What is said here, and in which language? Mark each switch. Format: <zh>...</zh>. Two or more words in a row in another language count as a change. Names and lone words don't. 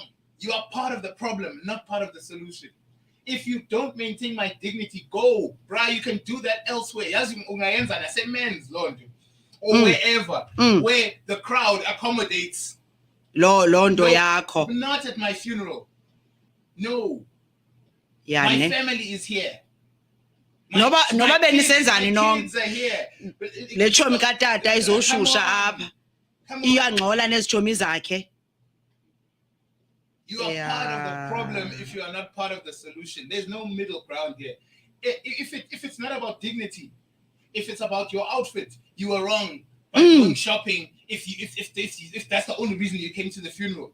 <en>You are part of the problem, not part of the solution. If you don't maintain my dignity, go. Bruh, you can do that elsewhere. Or wherever, where the crowd accommodates. Not at my funeral. No. My family is here.</en> <xh>Noba benisenzani</xh> <en>kids are here.</en> <xh>Le chomi katata izoshusha apha iyangcola nezitshomi zakhe.</xh> <en>You are part of the problem if you are not part of the solution. There's no middle ground here. If it's not about dignity, if it's about your outfit, you are wrong by going shopping. If that's the only reason you came to the funeral.</en>